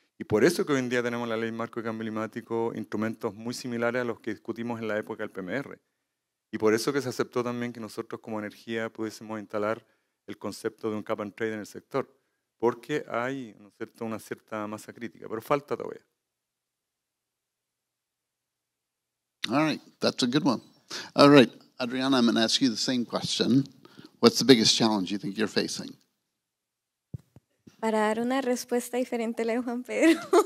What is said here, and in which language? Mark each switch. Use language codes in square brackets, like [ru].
[es] Y por eso que hoy en día tenemos la Ley Marco de Cambio Climático, instrumentos muy similares a los que discutimos en la época del PMR. Y por eso que se aceptó también que nosotros como energía pudiésemos instalar el concepto de un cap and trade en el sector, porque hay, ¿no es cierto?, una cierta masa crítica, pero falta todavía. [en] All right, that's a good one. All right, Adriana, I'm going to ask you the same question. What's the biggest challenge you think you're facing? [es] Para dar una respuesta diferente a la de Juan Pedro.